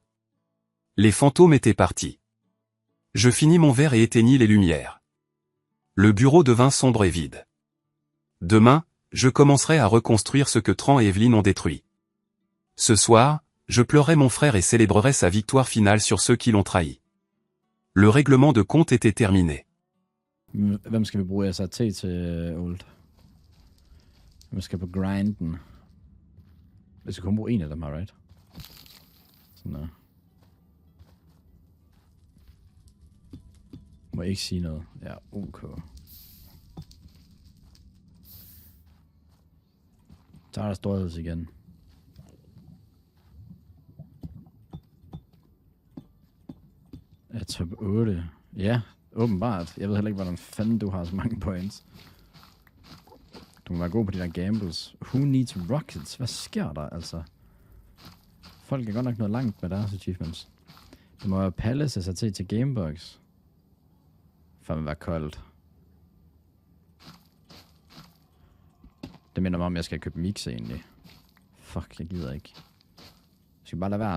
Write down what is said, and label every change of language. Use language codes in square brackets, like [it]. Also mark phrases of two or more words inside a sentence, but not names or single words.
[fr] Les fantômes étaient partis. Je finis mon verre et éteignis les lumières. Le bureau devint sombre et vide. Demain, je commencerai à reconstruire ce que Tran et Evelyn ont détruit. Ce soir, je pleurerai mon frère et célébrerai sa victoire finale sur ceux qui l'ont trahi. Le règlement de compte était terminé. [da] Hvem skal vi bruge SRT til, Old? Hvem skal på grinden? Vi skal kun bruge en af dem her, right? Sådan der. Må jeg ikke sige noget? Ja, ok. Så er der storheds igen. Ja, top 8. Ja, åbenbart. Jeg ved heller ikke, hvordan fanden du har så mange points. Du må være god på de der gambles. [en] Who needs rockets? [da] Hvad sker der, altså? Folk er godt nok noget langt med deres achievements. Det må være Palace SRT til Gamebox. Fandme være koldt. Det minder mig om, at jeg skal købe mix egentlig. Fuck, jeg gider ikke. Skal vi bare lade være?